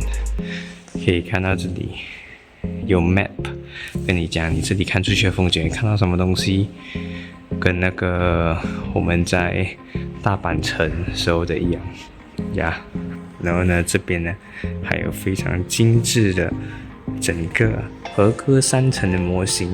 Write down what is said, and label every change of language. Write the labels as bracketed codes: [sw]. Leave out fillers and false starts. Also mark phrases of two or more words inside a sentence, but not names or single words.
[zh] 可以看到這裡有 map， 跟你講你這裡看出去的風景，看到什麼東西，跟那個我們在大阪城時候的一樣呀。然後呢，這邊呢還有非常精緻的整個和歌山城的模型。